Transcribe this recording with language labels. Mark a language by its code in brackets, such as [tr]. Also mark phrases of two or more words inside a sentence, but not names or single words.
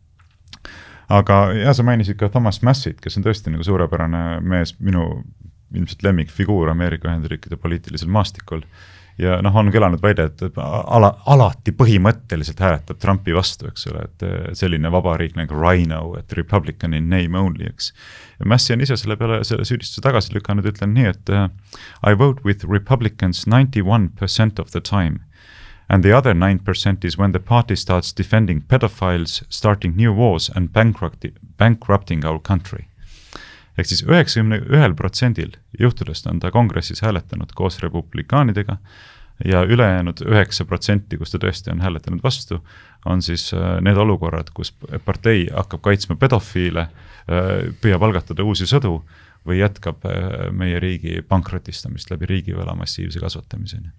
[et] Aga sa mainisid ka Thomas Massit, kes on tõesti nagu suurepärane mees, minu ilmselt lemmikfiguur Ameerika Ühendriikide poliitilisel maastikul. Ja on kõlanud väide, et alati põhimõtteliselt hääletab Trumpi vastu, eks ole, et selline vabariik nagu Rhino, et [en] Republican in name only, [et] eks. Ja Massi on ise selle peale selle süüdistuse tagasi lükanud, ütlen nii, et [en] I vote with Republicans 91% of the time. And the other 9% is when the party starts defending pedophiles, starting new wars and bankrupting our country. [et] Ehk siis 91% juhtudest on ta kongressis hääletanud koos republikaanidega ja ülejäänud 9%, kus ta tõesti on hääletanud vastu, on siis need olukorrad, kus partei hakkab kaitsma pedofiile, püüab algatada uusi sõdu või jätkab meie riigi pankrotistamist läbi riigivõla massiivse kasvatamiseni.